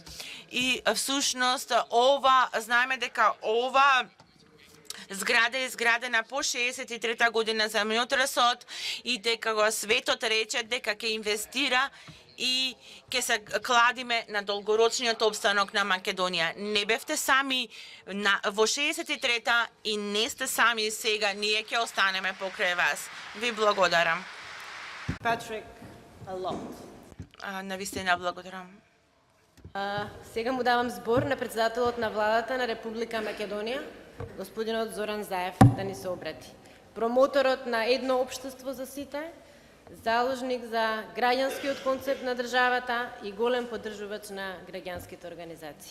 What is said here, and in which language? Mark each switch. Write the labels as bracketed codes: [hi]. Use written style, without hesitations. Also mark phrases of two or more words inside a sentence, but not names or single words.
[mk] И всушност знаеме дека ова зграда е изградена по 63 година за земјотресот и дека го светот рече дека ќе инвестира и ќе се кладиме на долгорочниот обстанок на Македонија. Не бевте сами во 63-та и не сте сами сега, ние ќе останеме покрај вас. Ви благодарам. [en] Patrick, a lot. [mk] Навистина благодарам. Сега му давам збор на председателот на владата на Република Македонија, господинот Зоран Заев, да ни се обрати. Промоторот на едно општество за сите, заложник за граѓанскиот концепт на државата и голем поддржувач на граѓанските организации.